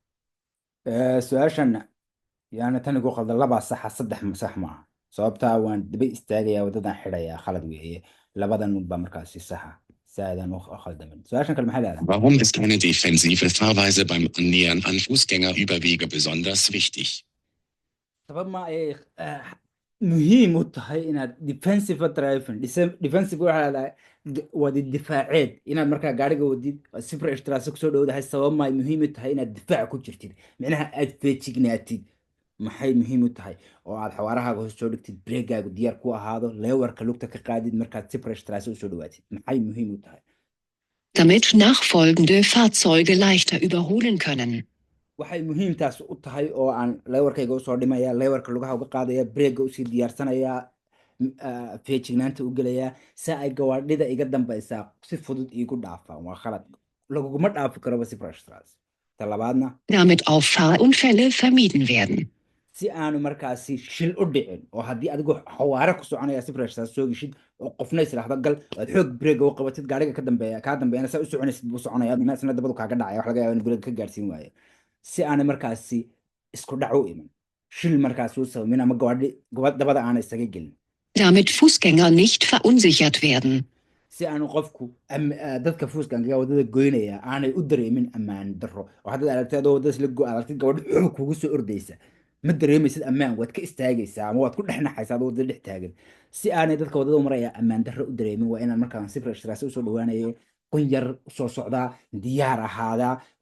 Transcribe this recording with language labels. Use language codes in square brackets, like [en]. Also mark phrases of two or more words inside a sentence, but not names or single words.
[so] su-aashan yaani tan igu qalda labaa saxa saddex sax maaha sababtaa waan daba istaagayaa waddadan xidhayaa khalad weeye labadan baa markaasi saxa saadan u khaldamin su-aashan kale maxay leedahay [de] Warum ist eine defensive Fahrweise beim Annähern an Fußgängerüberwege besonders wichtig? [so] sabab ma ay muhiim u tahay inaad [en] defensive driving [so] defensive waxaa leedahay wadi difaaceed inaad markaa gaariga wadid sifra ishtiraasa kusoo dhowdahay sabab ma ay muhiim u tahay inaad difaac ku jirtid micnaha aad feejignaatid maxay muhiim u tahay oo aad xawaarahaaga hoos soo dhigtid breegaagu diyaar ku ahaado leewarka lugta ka qaadid markaad sifra ishtiraasa usoo dhawaatid maxay muhiim u tahay [de] Damit nachfolgende Fahrzeuge leichter überholen können. [so] waxay muhiimtaas u tahay oo aan leewarkayga usoo dhimaya leewarka lugaha uga qaadaya breega usii diyaarsanaya feejignaanta u gelaya si ay gawaadhida iga dambaysaa si fudud iigu dhaafaan waa khalad laguguma dhaafi karoba sibrashtraas ta labaadna [de] Damit auch Fahrunfälle vermieden werden. [so] si aanu markaasi shil u dhicin oo haddii adigoo xawaare ku soconaya sibrashtraas soo geshid oo qofna israahdo gal aad xoog breega u qabatid gaariga ka dambeeya kaa dambeeyana saa u soconaysid buu soconaya isna dabadu kaaga dhacaya wax laga yaaba in guriga ka gaarsiin waayo si aanay markaasi isku dhac u iman shil markaasi u sabamin ama dabada aana isaga gelin [de] Damit Fußgänger nicht verunsichert werden. [so] si aanu qofku dadka fuuskankaga wadada goynaya aanay u dareemin ammaan darro oo haddaad aragtay adoo wadada isla aragtid gabadh xoog kugu soo ordaysa ma dareemaysid ammaan waad ka istaagaysaa ama waad ku dhexnaxaysaa adoo wadada dhex taagan si aanay dadka wadada u maraya ammaan darro u dareemin waa inaan markaan sifra ishtiraasi usoo dhawaanayo qun yar usoo socdaa diyaar ahaadaa oo